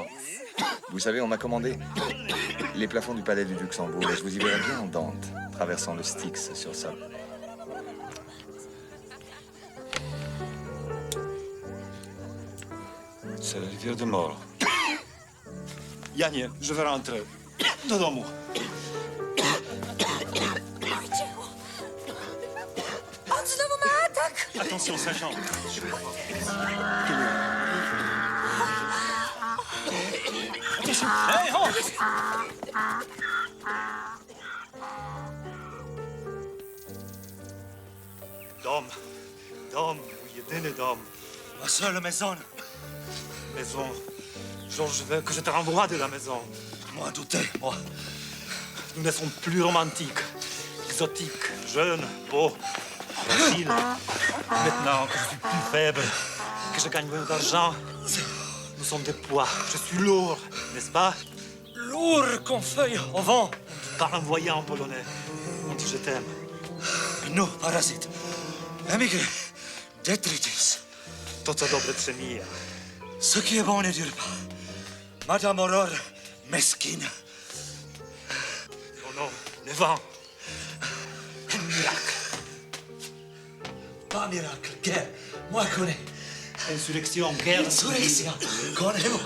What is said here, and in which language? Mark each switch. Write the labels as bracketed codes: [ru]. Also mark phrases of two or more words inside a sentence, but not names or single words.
[fr] Vous savez, on m'a commandé les plafonds du palais du Luxembourg et je vous y verrai bien en Dante, traversant le Styx sur sable. C'est la rivière de mort. Janie, je vais rentrer. [pl] Do domu. On znowu ma atak! [fr] Attention, sachant. Hey, ho! [pl] Dom, jedyny dom. [fr] Ma seule maison. Maison. Georges veut que je te renvoie de la maison. Moi, douter, moi. Nous ne sommes plus romantiques, exotiques, jeunes, beaux, fragiles. Maintenant que je suis plus faible, que je gagne moins d'argent, nous sommes des poids. Je suis lourd, n'est-ce pas? Lourd comme feuille au vent. On parle en voyant polonais. On Quand je t'aime. Nous, parasites, émigrés, détritus. [pl] To, co dobre przemija. [fr] Ce qui est bon ne dure pas. Madame Aurore, mesquine. Oh non, le vent. Un miracle. Pas miracle, guerre. Moi, connais. Insurrection, guerre. Insurrection. Connais-moi.